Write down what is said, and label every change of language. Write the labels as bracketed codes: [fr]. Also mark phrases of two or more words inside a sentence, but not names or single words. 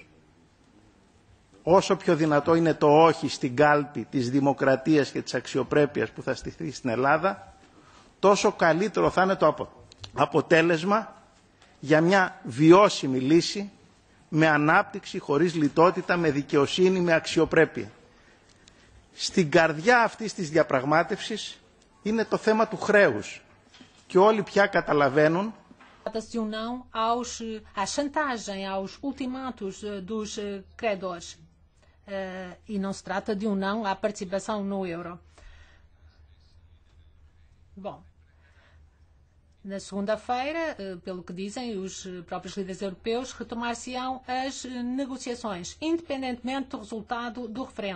[el] Όσο πιο δυνατό είναι το όχι στην κάλπη της δημοκρατίας και της αξιοπρέπειας που θα στηθεί στην Ελλάδα, τόσο καλύτερο θα είναι το αποτέλεσμα για μια βιώσιμη λύση με ανάπτυξη, χωρίς λιτότητα, με δικαιοσύνη, με αξιοπρέπεια. Στην καρδιά αυτής της διαπραγμάτευσης είναι το θέμα του χρέους και όλοι πια καταλαβαίνουν [pt] Trata-se não à chantagem, aos ultimatos dos credores. E não se trata de não à participação no euro. Bom, na segunda-feira, pelo que dizem os próprios líderes europeus, retomar-se-ão as negociações, independentemente do resultado do referendo.